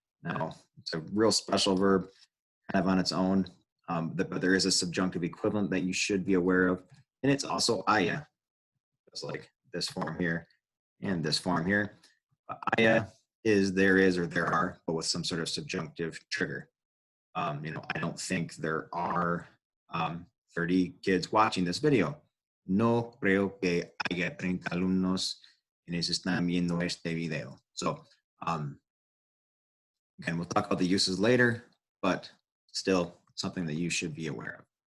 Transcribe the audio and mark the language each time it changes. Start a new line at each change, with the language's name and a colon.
English: Now, it's a real special verb, kind of on its own, but there is a subjunctive equivalent that you should be aware of, and it's also aya, just like this form here and this form here. Aya is there is or there are, but with some sort of subjunctive trigger. I don't think there are 30 kids watching this video.
Spanish: No creo que haya 30 alumnos quienes están viendo este video.
English: So, again, we'll talk about the uses later, but still something that you should be aware of.